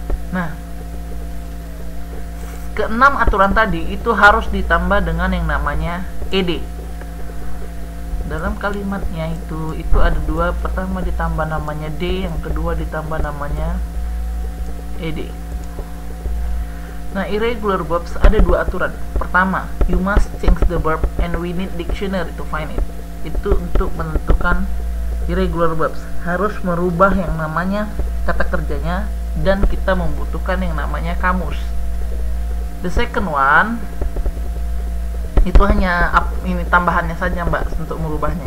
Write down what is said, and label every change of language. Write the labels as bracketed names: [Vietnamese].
[Indonesian] Nah, keenam aturan tadi itu harus ditambah dengan yang namanya ED. Dalam kalimatnya itu ada dua, pertama ditambah namanya D, yang kedua ditambah namanya ED. Nah, irregular verbs ada dua aturan. Pertama, [English] you must change the verb and we need dictionary to find it. [Indonesian] Itu untuk menentukan irregular verbs, harus merubah yang namanya kata kerjanya, dan kita membutuhkan yang namanya kamus. [English] The second one [Indonesian] itu hanya ini tambahannya saja Mbak untuk merubahnya.